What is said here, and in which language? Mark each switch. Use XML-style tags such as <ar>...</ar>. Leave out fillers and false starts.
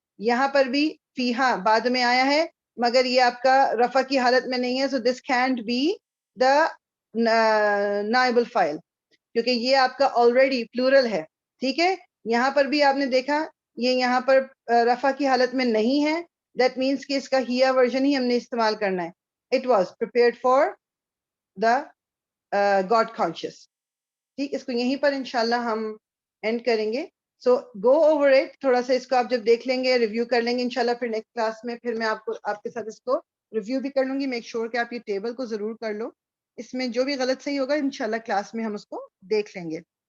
<ur>یہاں پر بھی فیہا بعد میں آیا ہے مگر یہ آپ کا رفع کی حالت میں نہیں ہے.</ur> <en>so this can't be the نائب الفاعل,</en> <ur>کیونکہ یہ آپ کا</ur> <en>Already plural ہے, ٹھیک ہے.</en> <ur>یہاں پر بھی آپ نے دیکھا یہ یہاں پر رفع کی حالت میں نہیں ہے,</ur> <en>that means</en> <ur>کہ اس کا ہیا ورژن ہی ہم نے استعمال کرنا ہے.</ur> <en>It was prepared for the God conscious.</en> <ur>ٹھیک, اس کو یہیں پر انشاءاللہ ہم اینڈ کریں گے.</ur> <en>so go over it,</en> <ur>تھوڑا سا اس کو آپ جب دیکھ لیں گے, ریویو کر لیں گے انشاءاللہ, پھر نیکسٹ کلاس میں پھر میں آپ کے ساتھ اس کو ریویو بھی کر لوں گی.</ur> <en>make sure</en> <ur>کہ آپ یہ ٹیبل کو ضرور کر لو, اس میں جو بھی غلط صحیح ہوگا انشاءاللہ کلاس میں ہم اس کو دیکھ لیں گے.</ur>